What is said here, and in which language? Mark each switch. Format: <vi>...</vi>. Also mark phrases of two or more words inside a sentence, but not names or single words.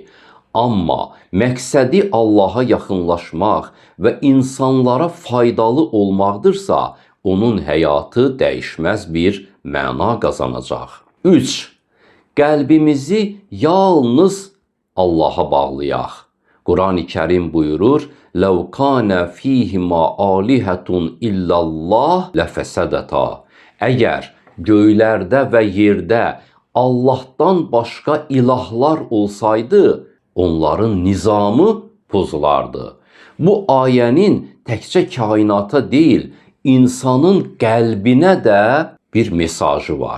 <az>Amma məqsədi Allaha yaxınlaşmaq və insanlara faydalı olmaqdırsa, onun həyatı dəyişməz bir məna qazanacaq. 3. Qəlbimizi yalnız Allaha bağlayaq. Quran-ı Kərim buyurur:</az> <ar>لَوْ كَانَ فِيهِمَا آلِهَةٌ إِلَّا اللّٰهِ لَفَسَدَتَا.</ar> <az>Əgər göylərdə və yerdə Allahdan başqa ilahlar olsaydı, onların nizamı pozulardı. Bu ayənin təkcə kainata deyil, insanın qəlbinə də bir mesajı var.</az>